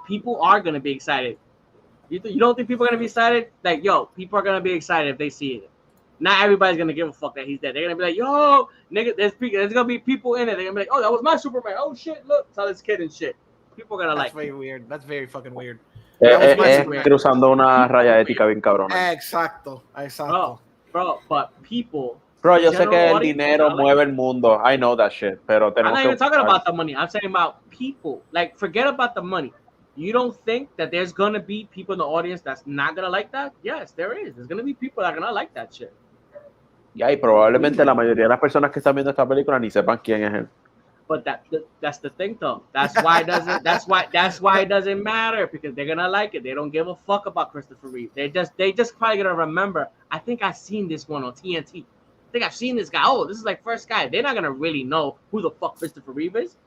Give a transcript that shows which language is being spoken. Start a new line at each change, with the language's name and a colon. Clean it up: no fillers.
English: People are gonna be excited. You don't think people are gonna be excited? Like, yo, people are gonna be excited if they see it. Not everybody's gonna give a fuck that he's dead. They're gonna be like, yo, nigga, there's gonna be people in it. They're gonna be like, oh, that was my Superman. Oh shit, look, tell this kid and shit. People are gonna That's very weird. That's very fucking weird.
Spanish: Cruzando una raya ética bien cabrona. Exacto.
English: Bro, but people.
Spanish: Bro, yo sé que el dinero mueve el mundo.
English: I know that shit.
Spanish: Pero
English: I'm not even talking about the money. I'm saying about people. Like, forget about the money. You don't think that there's gonna be people in the audience that's not gonna like that? Yes, there is. There's gonna be people that are gonna like that shit.
Spanish: Y probablemente la mayoría de las personas que están viendo esta película ni sepan quién es él.
English: But that's the thing though. That's why it doesn't matter, because they're gonna like it. They don't give a fuck about Christopher Reeve. They just probably gonna remember. I think I've seen this one on TNT. I think I've seen this guy. Oh, this is like first guy. They're not gonna really know who the fuck Christopher Reeve is.